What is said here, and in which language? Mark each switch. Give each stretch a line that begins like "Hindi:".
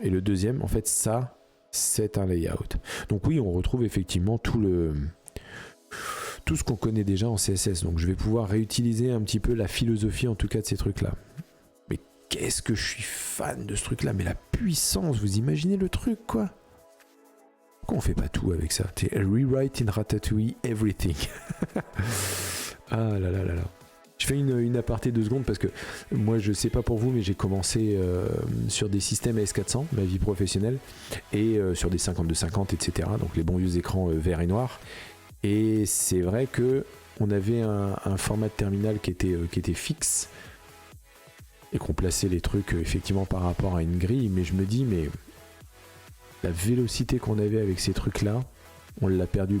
French: Et le deuxième, en fait, ça, c'est un layout. Donc oui, on retrouve effectivement tout ce qu'on connaît déjà en CSS. Donc je vais pouvoir réutiliser un petit peu la philosophie en tout cas de ces trucs-là. Mais qu'est-ce que je suis fan de ce truc-là. Mais la puissance, vous imaginez le truc quoi. Pourquoi on fait pas tout avec ça?
English: Rewrite in Ratatouille everything.
French: Ah là là là là. Je fais une aparté 2 secondes parce que moi je sais pas pour vous mais j'ai commencé sur des systèmes AS400, ma vie professionnelle, et sur des 5250 etc. Donc les bons vieux écrans verts et noirs. Et c'est vrai que on avait un format de terminal qui était fixe et qu'on plaçait les trucs effectivement par rapport à une grille, mais je me dis mais la vélocité qu'on avait avec ces trucs là, on l'a perdu.